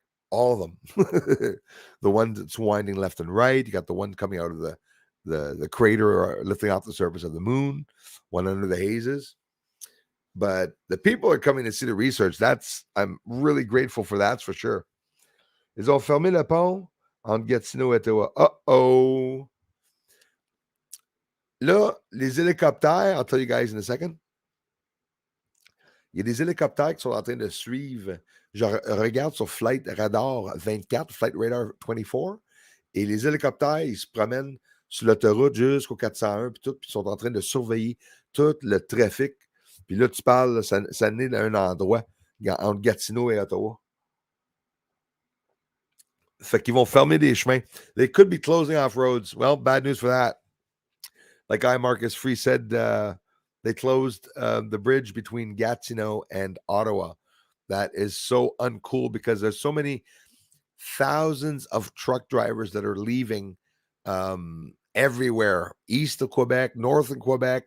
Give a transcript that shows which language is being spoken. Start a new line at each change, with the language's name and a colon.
English: All of them. The one that's winding left and right. You got the one coming out of the crater or lifting off the surface of the moon, one under the hazes. But the people are coming to see the research. I'm really grateful for that, for sure.
French: Ils ont fermé le pont entre Gatineau et Ottawa. Uh-oh. Là, les hélicoptères,
English: I'll tell you guys in a second.
French: Il y a des hélicoptères qui sont en train de suivre. Je regarde sur Flight Radar 24, Flight Radar 24, et les hélicoptères, ils se promènent sur l'autoroute jusqu'au 401, puis tout, puis ils sont en train de surveiller tout le trafic. Puis là, tu parles, ça naît d'un endroit entre Gatineau et Ottawa. Fait qu'ils vont fermer des chemins.
English: They could be closing off roads. Well, bad news for that. Like Marcus Free said, they closed the bridge between Gatineau and Ottawa. That is so uncool because there's so many thousands of truck drivers that are leaving everywhere, east of Quebec, north of Quebec.